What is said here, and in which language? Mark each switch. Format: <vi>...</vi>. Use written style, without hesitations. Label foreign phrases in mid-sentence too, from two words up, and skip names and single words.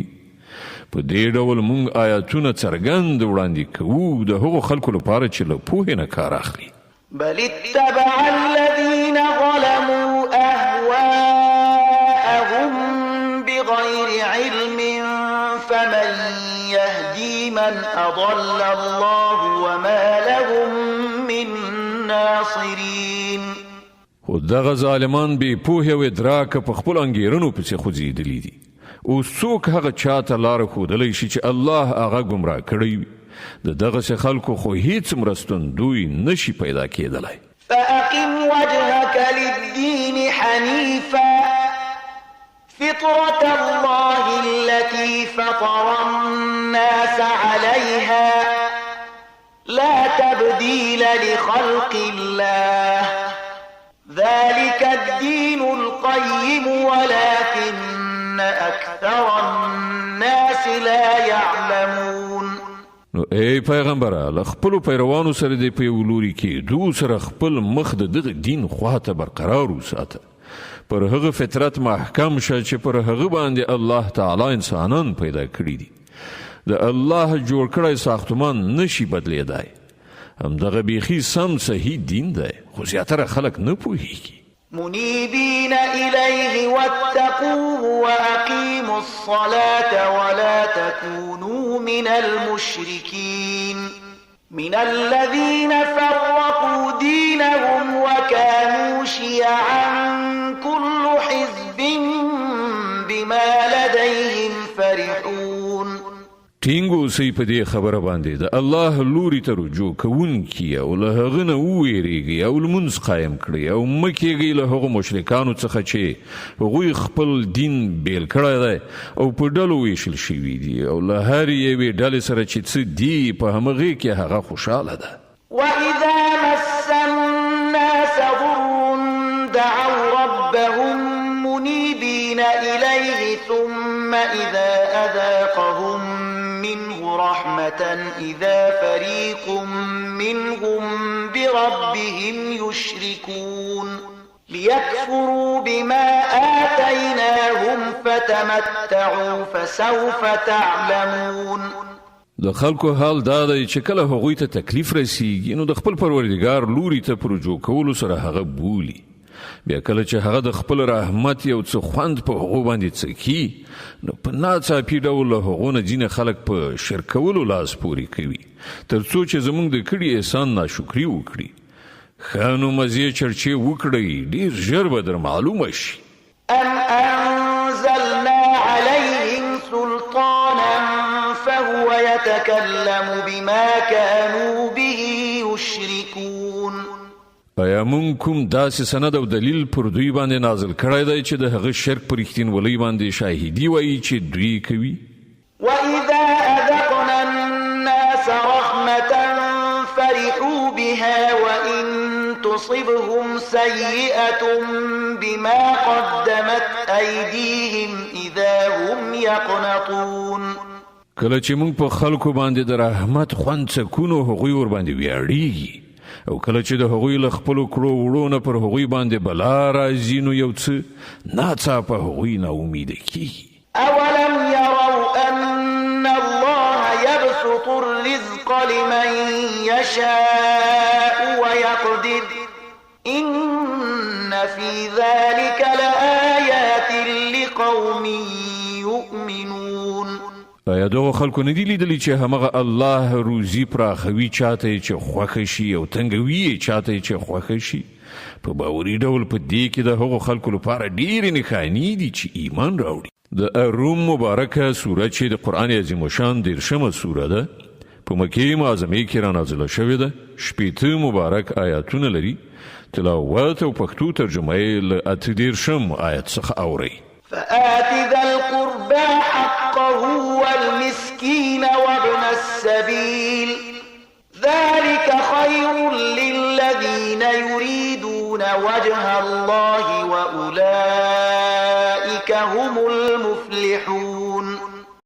<ps>په دې ډول موږ آیاتونه څرګند وړاندې کوو د هغو خلکو لپاره چې له پوهې نه کار اخلي.</ps> <ar>بل اتبع الذين ظلموا أهواءهم بغير علم فمن يهدي من أضل الله وما لهم من ناصرين.</ar> <ps>خو دغه ظالمان بې پوهې او ادراکه په خپلو انګېرنو پسې خوځېدلي دي. اوس څوک هغه چاته لاره ښودلی شي چې الله هغه ګمراه کړی وي؟ د دغسې خلکو خو هیڅ مرستندوی نشي پیدا کېدلی.</ps> <ar>فأقم وجهك للدين حنيفا فطرة الله التي فطر الناس عليها لا تبديل لخلق الله ذلك الدين القيم ولكن أكثر الناس لا يعلمون.</ar> <ps>نو ای پیغمبره له خپلو پیروانو سره د په یو لوري کېدو سره خپل مخ د دغه دین خواته برقرار وساته. پر هغه فطرت محکم شه چې پر هغه باندې الله تعالی انسانان پیدا کړي دي. د الله جوړ کړی ساختمان نشي بدلیدای. همدغه بیخي سم صحیح دین دی خو زیاتره خلک نه پوهیږي.</ps> <ar>منيبين إليه واتقوه وأقيموا الصلاة ولا تكونوا من المشركين من الذين فرقوا دينهم وكانوا شيعا كل حزب بما لديهم فرحون.</ar> <ps>ټینګ اوسئ په دې خبره باندې د الله لوري ته رجوع کوونکي او له هغه نه وویریږئ او لمونځ قایم کړئ او مه کېږئ له هغو مشرکانو څخه چې هغوی خپل دین بیل کړی دی او په ډلو ویشل شوي دي او له هرې یوې ډلې سره چې څه دي په همغې کې هغه خوشحاله ده.</ps> <ar>وإذا مس الناس ضر دعوا ربهم منيبين إليه ثم إذا أذاقهم منه رحمة إذا فريق منهم بربهم يشركون ليكفروا بما آتيناهم فتمتعوا فسوف تعلمون.</ar> <ps>د خلکو حال دا دی چې کله هغوی ته تکلیف رسیږي نو د خپل پروردګار لوري ته په رجوع کولو سره هغه بولي. بیا کله چې هغه د خپل رحمت یو څه خوند په هغو باندې څکي نو په ناڅاپي ډول له هغو نه ځینې خلک په شرکولو لاس پورې کوي تر څو چې زموږ د کړي احسان ناشکري وکړي. ښه نو مزې چرچې وکړئ ډېر ژر به در معلومه شي.</ps> <ar>أم أنزلنا عليهم سلطانا فهو يتكلم بما كانوا به يشركون.</ar> <ps>آیا مونږ کوم داسې سند او دلیل پر دوی باندې نازل کړی دی چې د هغه شرک پر رښتینولۍ باندې شاهدي وایي چې دوی کوي؟</ps> <ar>وإذا أذقنا الناس رحمة فرحوا بها وإن تصبهم سيئة بما قدمت أيديهم إذا هم يقنطون.</ar> <ps>کله چې مونږ په خلکو باندې د رحمت خوند څکو نو هغوی ورباندې ویاړیږي او کله چې د هغوی له خپلو کړو وړو نه پر هغوی باندې بلا راځي نو یو څه ناڅاپه هغوی ناامیده کیږي.</ps> <ar>أولم يروا أن الله يبسط الرزق لمن يشاء ويقدر إن في ذلك لآيات لقوم يؤمنون.</ar> <ps>آیا دغه خلکو نه دي لیدلي چې همغه الله روزي پراخوي چاته چې خوښه شي او تنګوي چاته چې خوښه شي؟ په باوري ډول په دې کې د هغو خلکو لپاره ډېرې نښانې دي چې ایمان راوړي. د الروم مبارکه سوره چې د قرآن عظیم شان 13مه سوره ده په مکې معظمې کې رانازله شوې ده. 80 مبارک آیاتونه لري. تلاوت او پښتو ترجمه یې له 18 آیت څخه اورئ.</ps> <ar>فآت ذا القربى حقه والمسكين وابن السبيل ذلك خير للذين يريدون وجه الله وأولئك المفلحون</ar>